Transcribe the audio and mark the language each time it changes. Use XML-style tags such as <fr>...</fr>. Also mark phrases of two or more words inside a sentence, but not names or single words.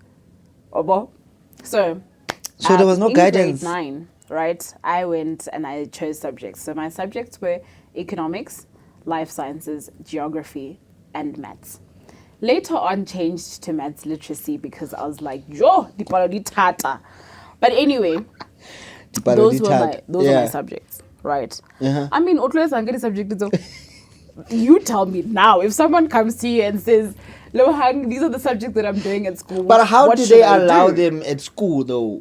<en>So there was no in guidance. Grade 9, right? I went and I chose subjects. So my subjects were economics, life sciences, geography, and maths. Later on, changed to maths literacy because I was like,</en> <st>yo, dipalo di tata.</st> <en>But anyway, those were my subjects, right? Uh-huh. I mean, you tell me now. If someone comes to you and says, Lohang, these are the subjects that I'm doing at school. But how what did should they I allow do? them at school though?</en>